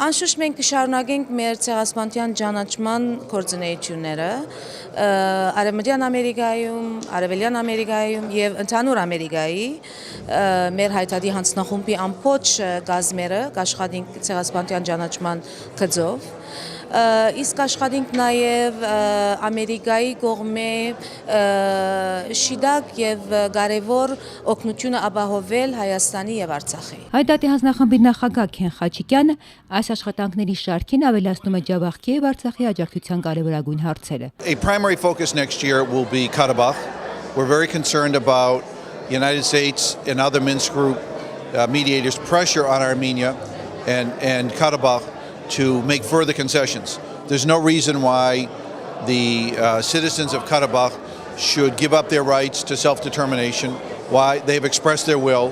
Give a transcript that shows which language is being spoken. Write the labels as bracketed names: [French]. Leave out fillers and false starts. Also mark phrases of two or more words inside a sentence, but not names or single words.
[Armenian] Անշուշտ մենք կշարունակենք մեր ցեղասպանության ճանաչման գործունեությունները Արևմտյան Ամերիկայում, Արևելյան Ամերիկայում եւ ընդհանուր Ամերիկայի մեր հայդատի հանձնախումբի ամբողջ գազմերը կաշխատենք ցեղասպանության ճանաչման գծով։ Իսկ աշխատենք նաև Ամերիկայի կողմէ շիդակ եւ կարևոր օգնությունը ապահովել Հայաստանի եւ Արցախի։ Հայդատի հանձնախմբի նախագահ Քեն Խաչիկյանը այս աշխատանքների շարքին ավելացնում է Ջավախքի եւ Արցախի աջակցության կարևորագույն հարցերը։ [English] A primary focus next year will be Karabakh. We're very concerned about United States and other Minsk group mediators pressure on Armenia and Karabakh to make further concessions. There's no reason why the citizens of Karabakh should give up their rights to self-determination, why they've expressed their will.